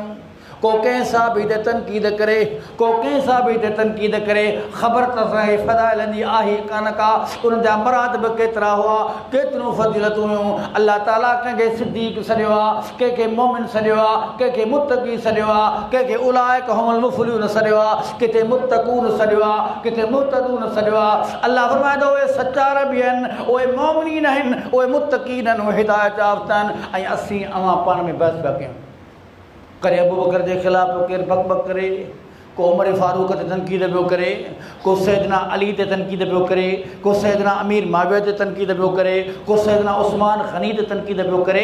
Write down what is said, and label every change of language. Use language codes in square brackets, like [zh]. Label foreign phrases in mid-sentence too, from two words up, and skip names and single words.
[sd] को कंहिं साहिब ते तनक़ीद करे, को कंहिं साहिब ते तनक़ीद करे, ख़बर त असांखे फ़ज़ाइल जी आहे कान का, उन्हनि जा मरातब केतिरा हुआ, केतिरियूं फ़ज़ीलतूं हुयूं। अल्लाह ताला कंहिंखे सिद्दीक़ सॾियो आहे, कंहिंखे मोमिन सॾियो आहे, कंहिंखे मुत्तक़ी सॾियो आहे, कंहिंखे [ar] أولئك هم المفلحون [sd] सॾियो आहे, किथे मुत्तक़ून सॾियो आहे, किथे मुहतदून सॾियो आहे। अल्लाह फरमाए थो उहे सच्चा रबी आहिनि, उहे मोमिनीन आहिनि, उहे मुत्तक़ीन आहिनि, उहे हिदायत याफ़्ता आहिनि। ऐं असीं अवां पाण में बहस पिया कयूं। करे अबू बकर के खिलाफ केर बक बक करे, को उमर फारूक ते तनक़ीद पियो करे, को सैयदना अली ते तनक़ीद पियो करे, को सैयदना अमीर माविया ते तनक़ीद पियो करे, को सैयदना उस्मान गनी ते तनक़ीद पियो करे।